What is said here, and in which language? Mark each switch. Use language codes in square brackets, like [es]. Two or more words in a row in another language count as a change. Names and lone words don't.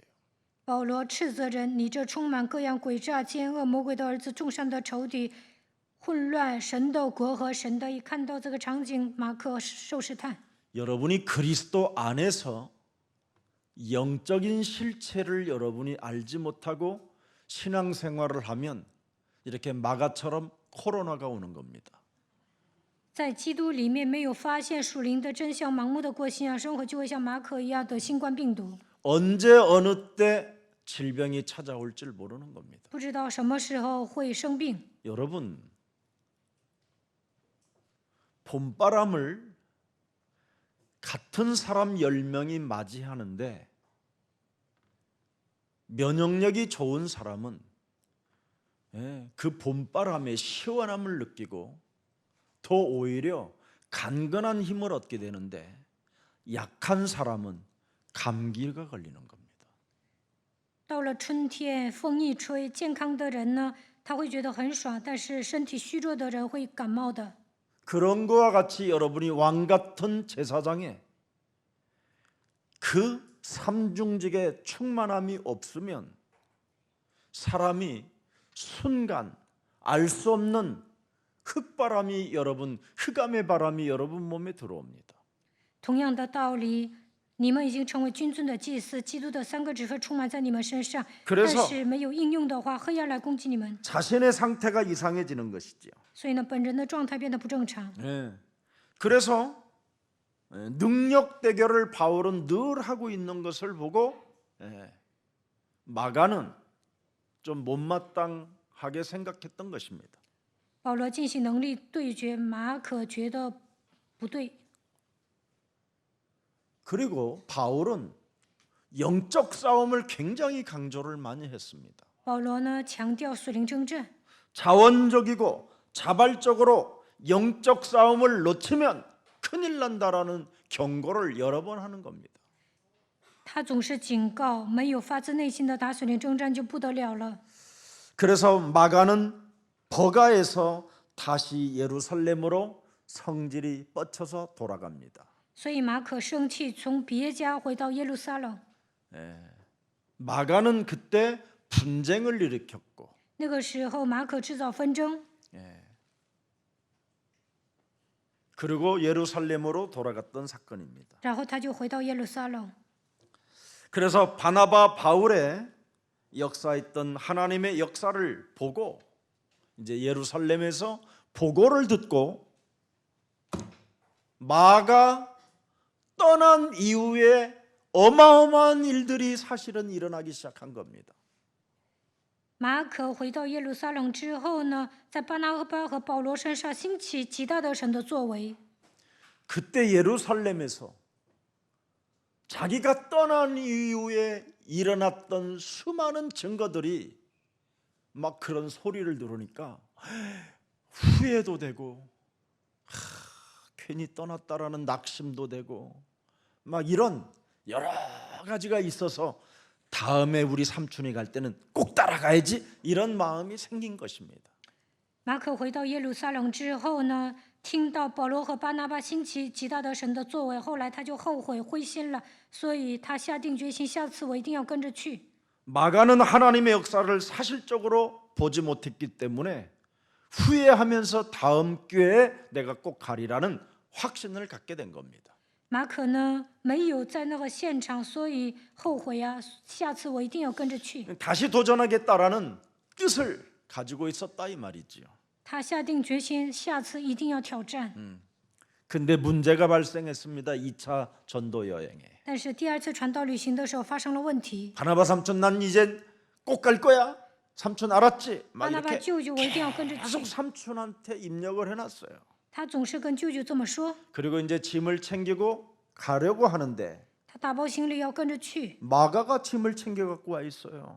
[zh] 保罗斥责人：“你这充满各样诡诈、奸恶、魔鬼的儿子，众山的仇敌，混乱神的国和神的。”一看到这个场景，马可受试探。 [ko] 여러분이 그리스도 안에서 영적인 실체를 여러분이 알지 못하고 신앙생활을 하면 이렇게 마가처럼 코로나가 오는 겁니다. [zh] 在基督里面没有发现属灵的真相，盲目的过信仰生活，就会像马可一样得新冠病毒。 [ko] 언제 어느 때 질병이 찾아올지 모르는 겁니다. [zh] 不知道什么时候会生病。 [ko] 여러분, 봄바람을 같은 사람 10명이 맞이하는데 면역력이 좋은 사람은 그 봄바람의 시원함을 느끼고 더 오히려 간건한 힘을 얻게 되는데 약한 사람은 감기가 걸리는 겁니다. [zh] 到了春天，风一吹，健康的人呢，他会觉得很爽，但是身体虚弱的人会感冒的。 [ko] 그런 거와 같이 여러분이 왕 같은 제사장에 그 삼중직의 충만함이 없으면 사람이 순간 알 수 없는 흑바람이 여러분, 흑암의 바람이 여러분 몸에 들어옵니다. [zh] 同样的道理，你们已经成为君尊的祭司，基督的三个职分充满在你们身上， [ko] 그래서 [zh] 但是没有应用的话，黑暗来攻击你们， [ko] 자신의 상태가 이상해지는 것이죠. [zh] 所以呢，本人的状态变得不正常。 [ko] 그래서 능력 대결을 바울은 늘 하고 있는 것을 보고 마가는 좀 못마땅하게 생각했던 것입니다. [zh] 保罗进行能力对决，马可觉得不对。 [ko] 그리고 바울은 영적 싸움을 굉장히 강조를 많이 했습니다. [zh] 保罗呢强调属灵争战， [ko] 자원적이고 자발적으로 영적 싸움을 놓치면 큰일 난다라는 경고를 여러 번 하는 겁니다. [zh] 他总是警告，没有发自内心的打属灵征战就不得了了。 [ko] 그래서 마가는 버가에서 다시 예루살렘으로 성질이 뻗쳐서 돌아갑니다. [zh] 所以马可生气，从别家回到耶路撒冷。 [ko] 마가는 그때 분쟁을 일으켰고 [zh] 那个时候，马可制造纷争， [ko] 그리고 예루살렘으로 돌아갔던 사건입니다. [zh] 然后他就回到耶路撒冷。 [ko] 그래서 바나바 바울의 역사했던 하나님의 역사를 보고 이제 예루살렘에서 보고를 듣고 마가 떠난 이후에 어마어마한 일들이 사실은 일어나기 시작한 겁니다. [zh] 马可回到耶路撒冷之后呢，在巴拿巴和保罗身上兴起极大的神的作为。 [ko] 그때 예루살렘에서 자기가 떠난 이후에 일어났던 수많은 증거들이 막 그런 소리를 들으니까 후회도 되고 괜히 떠났다라는 낙심도 되고 막 이런 여러 가지가 있어서 다음에 우리 삼촌이 갈 때는 꼭 따라가야지 이런 마음이 생긴 것입니다. [zh] 马可回到耶路撒冷之后呢，听到保罗和巴拿巴兴起极大的神的作为，后来他就后悔灰心了，所以他下定决心，下次我一定要跟着去。 [ko] 마가는 하나님의 역사를 사실적으로 보지 못했기 때문에 후회하면서 다음 기회에 내가 꼭 가리라는 확신을 갖게 된 겁니다. [zh] 马可呢没有在那个现场，所以后悔啊，下次我一定要跟着去。 [ko] 다시 도전하겠다라는 뜻을 가지고 있었다 이 말이지요. [zh] 他下定决心，下次一定要挑战。 [ko] 근데 문제가 발생했습니다. 2차 전도 여행에. [zh] 但是第二次传道旅行的时候发生了问题， [ko] 바나바 삼촌 난 이제 꼭 갈 거야. 삼촌 알았지? [zh] 巴 [ko] 막 [zh] 拿巴 [ko] 이렇게 [zh] 舅舅，我一定要跟着去 [ko] 계속 。 삼촌한테 입력을 해놨어요. [zh] 他总是跟舅舅这么说。 [ko] 그리고 이제 짐을 챙기고 가려고 하는데 [zh] 他打包行李要跟着去， [ko] 마가가 짐을 챙겨 갖고 와 있어요.